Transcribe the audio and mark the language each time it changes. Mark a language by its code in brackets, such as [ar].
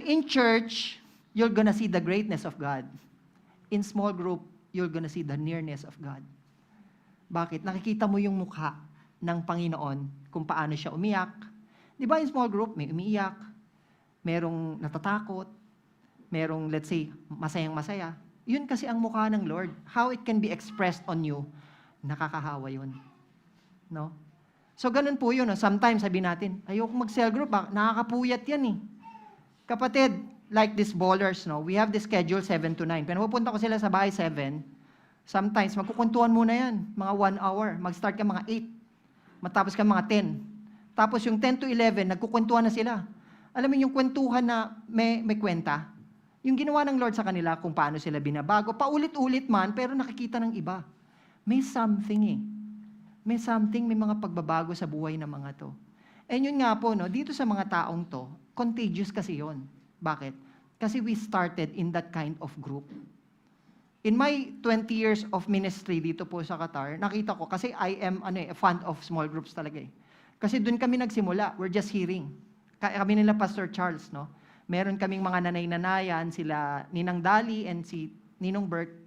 [en] In church, you're gonna see the greatness of God. In small group, you're gonna see the nearness of God. [tl] Bakit? Nakikita mo yung mukha ng Panginoon kung paano siya umiyak. Di ba in small group, may umiiyak, merong natatakot, merong, [en] let's say, [tl] masayang-masaya. Yun kasi ang mukha ng Lord. [en] How it can be expressed on you, [tl] nakakahawa yun. No? So, ganun po yun. No? Sometimes, sabi natin, ayoko mag-cell group, nakakapuyat yan eh. Kapatid, [en] like these ballers, [tl] no? We have the schedule 7 to 9. Pero pupunta ko sila sa bahay 7, sometimes, magkukuntuan muna yan, mga 1 hour. Mag-start ka mga 8, matapos ka mga 10. Tapos yung 10 to 11, nagkukwentuhan na sila. Alam mo yung kwentuhan na may kwenta? Yung ginawa ng Lord sa kanila, kung paano sila binabago, paulit-ulit man, pero nakikita ng iba. May something eh. May something, may mga pagbabago sa buhay ng mga to. And yun nga po, no, dito sa mga taong to, contagious kasi yon. Bakit? [en] Kasi we started in that kind of group. In my 20 years of ministry [tl] dito po sa Qatar, nakita ko, [en] kasi I am a fan of small groups [tl] talaga eh. Kasi doon kami nagsimula, [en] we're just hearing. [tl] Kami nila Pastor Charles, no? Meron kaming mga nanay-nanayan, sila Ninang Dali and si Ninong Bert.